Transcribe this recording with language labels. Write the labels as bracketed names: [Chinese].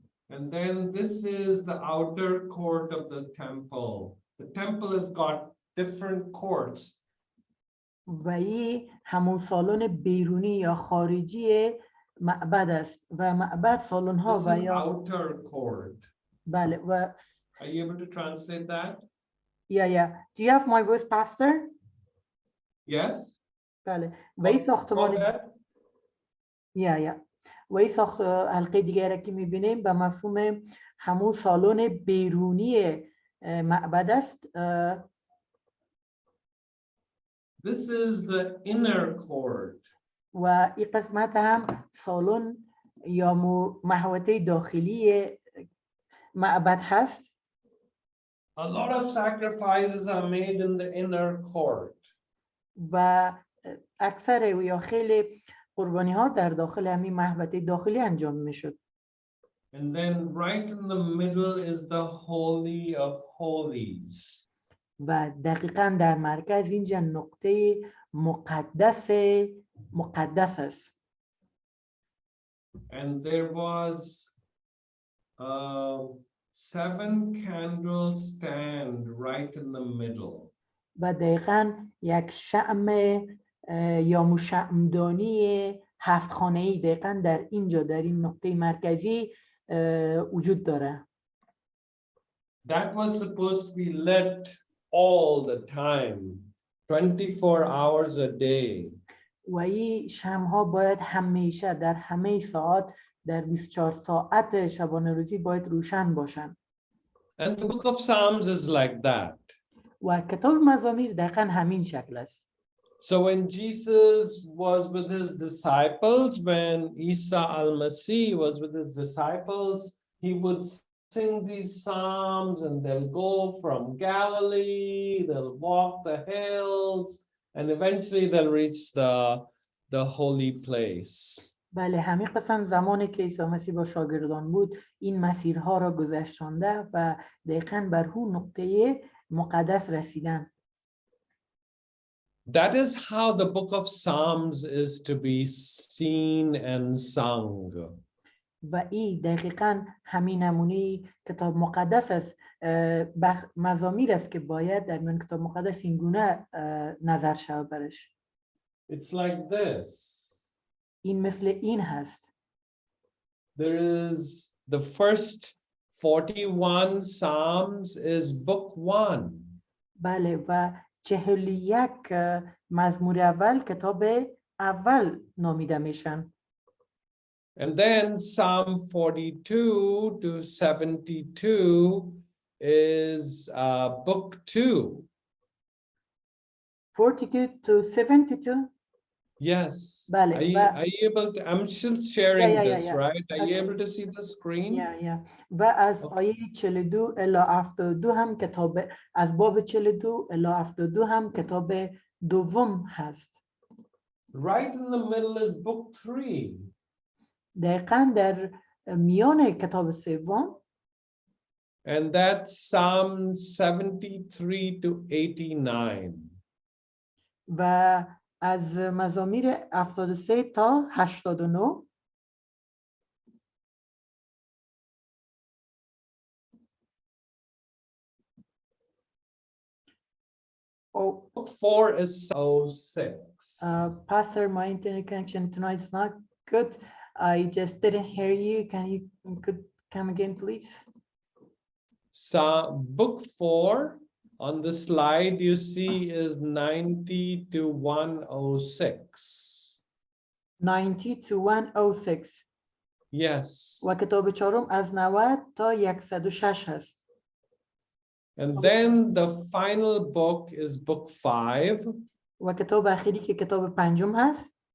[English] And then this is the outer court of the temple. The temple has got different courts. [Persian] و این همون سالن بیرونی یا خارجی معبد است و معبد سالن ها [English] This [Persian] و [English] is [Persian] یا [English] outer court. [Persian] بله و [English] Are you able to translate that? yeah. Do you have my voice, Pastor? Yes. [Persian] بله و این ساختمان [English] Go ahead. [Persian] و این حلقه دیگه را که میبینیم به مفهوم همون سالن بیرونی معبد است. [English] This is the inner court. [Persian] و این قسمت هم سالن یا محوطه داخلی معبد هست. [English] A lot of sacrifices are made in the inner court. [Persian] و اکثر و یا خیلی قربانی ها در داخل همین محوطه داخلی انجام میشد. [English] And then right in the middle is the Holy of Holies. [Persian] و دقیقاً در مرکز اینجا نقطه مقدس است. [English] And there was a 7 candle stand right in the middle. [Persian] و دقیقاً یک شمع یا مشمعدانی 7 خانه‌ای دقیقاً در اینجا در این نقطه مرکزی وجود داره. [English] That was supposed to be lit all the time, 24 hours a day. [Persian] و این شمع‌ها باید همیشه در همه ساعت در 24 ساعت شبانه روزی باید روشن باشن. [English] And the book of Psalms is like that. [Persian] و کتاب مزامیر دقیقاً همین شکل است. [English] So when Jesus was with his disciples, when Isa al-Masih was with his disciples, he would sing these psalms and they'll go from Galilee, they'll walk the hills, and eventually they'll reach the holy place. [Persian] بله همین قسم زمانی که عیسی مسیح با شاگردان بود این مسیرها را گذشتانده و دقیقاً بر اون نقطه مقدس رسیدن. [English] That is how the book of Psalms is to be seen and sung. [Persian] و این دقیقاً همین نمونه کتاب مقدس است. مزامیر است که باید در میان کتاب مقدس این گونه نظر شود برش. [English] It's like this. [Persian] این مثل این هست. [English] There is the first 41 Psalms is book 1. [Persian] بله و 41 مزمور اول کتاب اول نامیده میشن. [English] And then Psalm 42 to 72 is book 2. 42 to 72? Yes. Bale, are you able to, I'm still sharing this, right? Are you able to see the screen? Yeah. [Persian] و از آیه 42 الی 72 هم کتاب از باب 42 الی 72 هم کتاب دوم هست. [English] Right in the middle is book 3. [Persian] دقیقاً در میان کتاب سوم. [English] And that's Psalm 73 to 89. [Persian] و از مزامیر 73 تا 89. [English] Oh, book 4 is 06. Pastor, my internet connection tonight is not good. I just didn't hear you. Could come again, please? So book 4 on the slide you see is 90 to 106. 90 to 106. Yes. [Persian] و کتاب چهارم از 90 تا 106 هست. [English] And then the final book is book 5. [Persian] و کتاب اخیری که کتاب پنجم هست.